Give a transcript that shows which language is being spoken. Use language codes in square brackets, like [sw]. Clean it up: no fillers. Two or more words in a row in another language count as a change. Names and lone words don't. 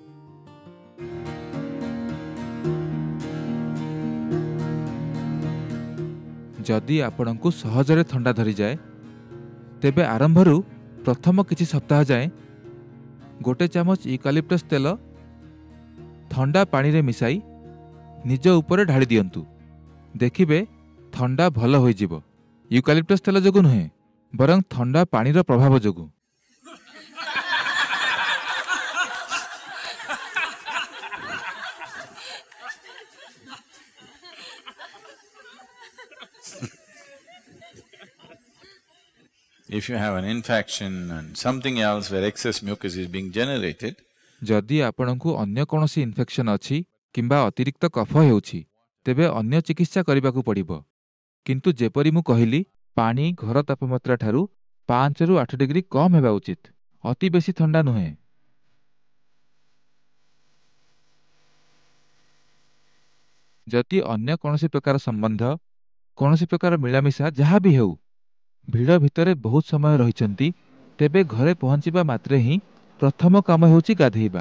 [or] ଯଦି ଆପଣଙ୍କୁ ସହଜରେ ଥଣ୍ଡା ଧରିଯାଏ, ତେବେ ଆରମ୍ଭରୁ ପ୍ରଥମ କିଛି ସପ୍ତାହ ଯାଏଁ ଗୋଟେ ଚାମଚ ୟୁକାଲିପ୍ଟସ୍ ତେଲ ଥଣ୍ଡା ପାଣିରେ ମିଶାଇ ନିଜ ଉପରେ ଢାଳି ଦିଅନ୍ତୁ। ଦେଖିବେ ଥଣ୍ଡା ଭଲ ହୋଇଯିବ। ୟୁକାଲିପ୍ଟସ୍ ତେଲ ଯୋଗୁଁ ନୁହେଁ, ବରଂ ଥଣ୍ଡା ପାଣିର ପ୍ରଭାବ ଯୋଗୁଁ। [en] if you have an infection and something else where excess mucus is being generated, [or] ଯଦି ଆପଣଙ୍କୁ ଅନ୍ୟ କୌଣସି ଇନଫେକ୍ସନ୍ ଅଛି କିମ୍ବା ଅତିରିକ୍ତ କଫ ହେଉଛି, ତେବେ ଅନ୍ୟ ଚିକିତ୍ସା କରିବାକୁ ପଡ଼ିବ। କିନ୍ତୁ ଯେପରି ମୁଁ କହିଲି, ପାଣି ଘର ତାପମାତ୍ରାଠାରୁ 5ରୁ 8 ଡିଗ୍ରୀ କମ୍ ହେବା ଉଚିତ। ଅତି ବେଶୀ ଥଣ୍ଡା ନୁହେଁ। ଯଦି ଅନ୍ୟ କୌଣସି ପ୍ରକାର ସମ୍ବନ୍ଧ, କୌଣସି ପ୍ରକାର ମିଳାମିଶା ଯାହା ବି ହେଉ, ଭିଡ଼ ଭିତରେ ବହୁତ ସମୟ ରହିଛନ୍ତି, ତେବେ ଘରେ ପହଞ୍ଚିବା ମାତ୍ରେ ହିଁ ପ୍ରଥମ କାମ ହେଉଛି ଗାଧେଇବା।